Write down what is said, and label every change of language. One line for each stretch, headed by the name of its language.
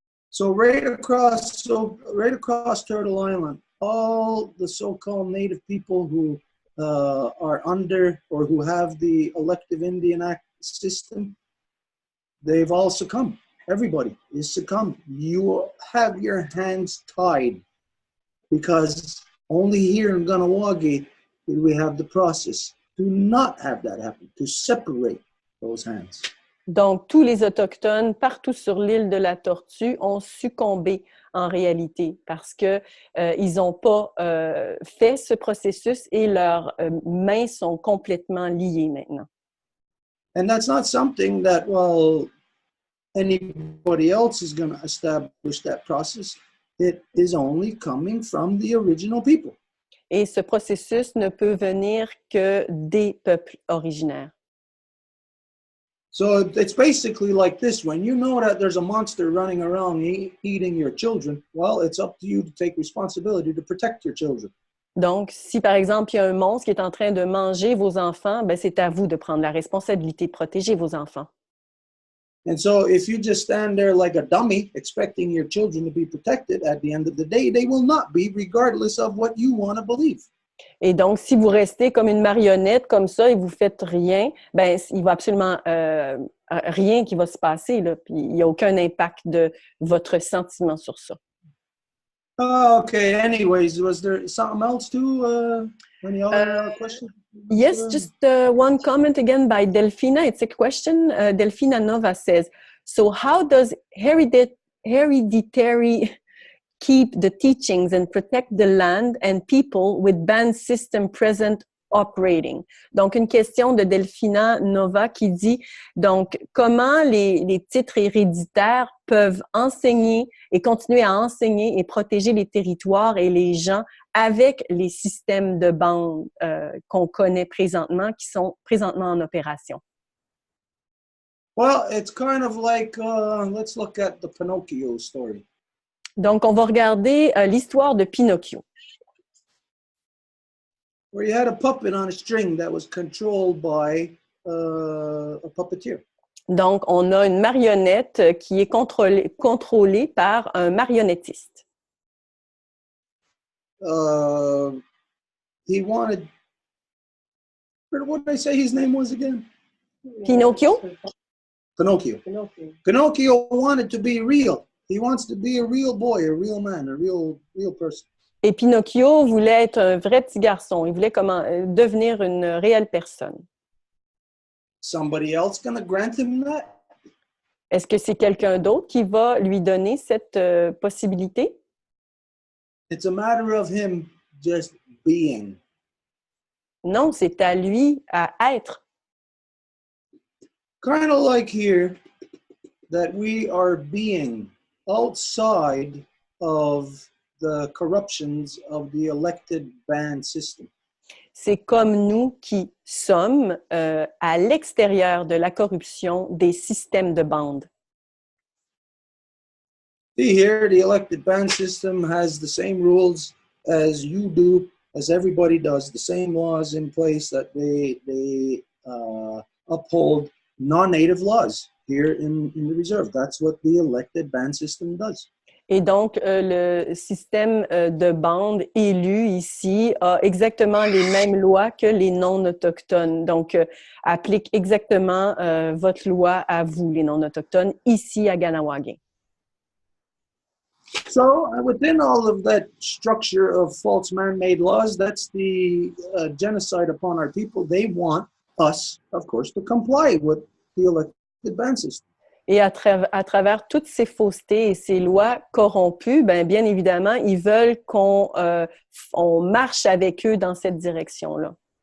English: So right across Turtle Island, all the so-called native people who are under or who have the elective Indian Act system, they've all succumbed. Everybody is succumbed. You have your hands tied because only here in Ganawagi did we have the process to not have that happen, to separate those hands.
French: Donc, tous les Autochtones partout sur l'île de la Tortue ont succombé en réalité parce que ils n'ont pas fait ce processus et leurs mains sont complètement liées maintenant.
English: And that's not something that, well, anybody else is going to establish that process. It is only coming from the original people.
French: Et ce processus ne peut venir que des peuples originaires.
English: So it's basically like this. When you know that there's a monster running around eating your children, well, it's up to you to take responsibility to protect your children.
French: Donc, si par exemple, il y a un monstre qui est en train de manger vos enfants, ben, c'est à vous de prendre la responsabilité de protéger vos enfants.
English: And so if you just stand there like a dummy expecting your children to be protected, at the end of the day, they will not be, regardless of what you want to believe.
French: Et donc, si vous restez comme une marionnette comme ça et vous faites rien, ben il va absolument rien qui va se passer, là, puis il n'y a aucun impact de votre sentiment sur ça.
English: Okay, anyways, was there something else too? Any other questions? Yes, just one comment again by Delfina. It's a question. Delfina Nova says, so how does hereditary keep the teachings and protect the land and people with band system present operating?
French: Donc, une question de Delfina Nova qui dit, donc, comment les titres héréditaires peuvent enseigner et continuer à enseigner et protéger les territoires et les gens avec les systèmes de bande qu'on connaît présentement, qui sont présentement en opération?
English: Well, it's kind of like, let's look at the Pinocchio story.
French: Donc, on va regarder l'histoire de Pinocchio.
English: Where you had a puppet on a string that was controlled by a puppeteer.
French: Donc, on a une marionnette qui est contrôlée par un marionnettiste.
English: He wanted, what did I say his name was again? Pinocchio? Pinocchio. Pinocchio wanted to be real. He wants to be a real boy, a real man, a real person.
French: Et Pinocchio voulait être un vrai petit garçon. Il voulait devenir une réelle personne.
English: Somebody else gonna grant him that?
French: Est-ce que c'est quelqu'un d'autre qui va lui donner cette possibilité?
English: It's a matter of him just being.
French: Non, c'est à lui à être.
English: Kind of like here, that we are being outside of the corruptions of the elected band system.
French: c'est comme nous qui sommes à l'extérieur de la corruption des systèmes de bande.
English: See here, the elected band system has the same rules as you do, as everybody does, the same laws in place that they uphold non-native laws here in the reserve. That's what the elected band system does.
French: Et donc, le système de bande élu ici a exactement les mêmes lois que les non-autochtones. Donc, applique exactement votre loi à vous, les non-autochtones, ici à Ganawagé.
English: So within all of that structure of false man-made laws, that's the genocide upon our people. They want us, of course, to comply with the elected band system.
French: Et à travers toutes ces faussetés et ces lois corrompues, bien évidemment, ils veulent qu'on on marche avec eux dans cette direction-là.